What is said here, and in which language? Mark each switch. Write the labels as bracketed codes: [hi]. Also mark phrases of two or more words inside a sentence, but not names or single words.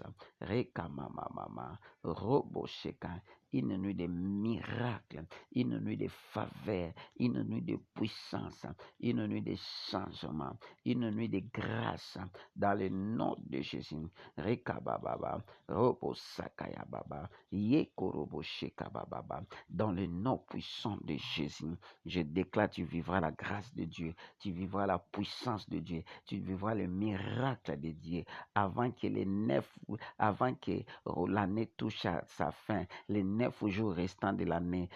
[fr] Rekamamama, robosheka, une nuit de miracles, une nuit de faveur, une nuit de puissance, une nuit de changement, une nuit de grâce dans le nom de Jésus. Rekababa, robosakaya baba, yekorobosheka baba. Dans le nom puissant de Jésus, je déclare, tu vivras la grâce de Dieu, tu vivras la puissance de Dieu, tu vivras le miracle de Dieu avant que l'année touche à sa fin, les 9 jours restants de l'année.